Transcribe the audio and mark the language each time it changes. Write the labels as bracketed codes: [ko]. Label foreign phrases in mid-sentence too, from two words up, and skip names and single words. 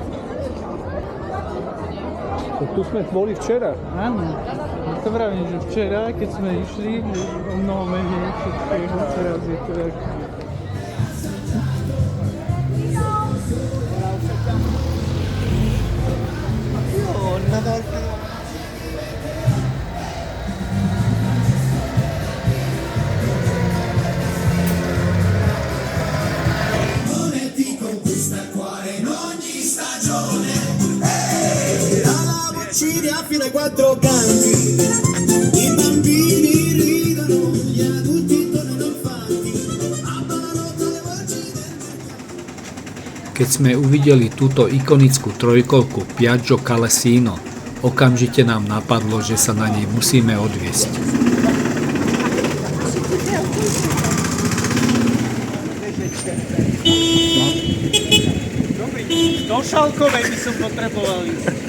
[sk] Tu sme boli včera. Áno. Ja to vravím, že včera, keď sme išli, o mnoho menej všetkého, teraz je to jak... [it] Fino ai 4 canti, i bambini ridono, gli adulti tornano infatti, abballano tra le voci del... [sk] Keď sme uvideli túto ikonickú trojkolku Piaggio Calesino, okamžite nám napadlo, že sa na nej musíme odviesť. Do Šalkovej by som potreboval ísť.